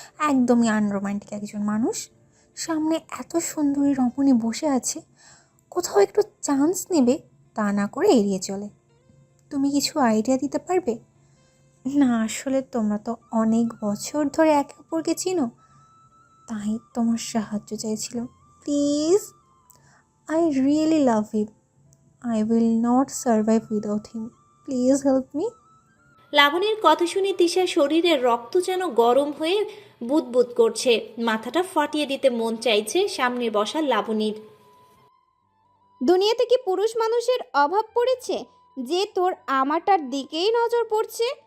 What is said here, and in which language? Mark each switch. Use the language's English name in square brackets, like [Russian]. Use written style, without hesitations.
[Bangla] একদমই আনরোম্যান্টিক একজন মানুষ, সামনে এত সুন্দরী রমণী বসে আছে, কোথাও একটু চান্স নেবে তা না করে এড়িয়ে চলে। তুমি কিছু আইডিয়া দিতে পারবে? না আসলে তোমরা তো অনেক বছর ধরে একে অপরকে চিনো, তাই তোমার সাহায্য চাইছিলাম। [English] Please, I really love him, I will not survive without him. Please help me. [Bangla] লাবণীর কথা শুনে তিশার শরীরের রক্ত যেন গরম হয়ে বুদবুদ করছে। মাথাটা ফাটিয়ে দিতে মন চাইছে সামনে বসা লাবণীর। দুনিয়াতে কি পুরুষ মানুষের অভাব পড়েছে যে তোর আমারটার দিকেই নজর পড়ছে?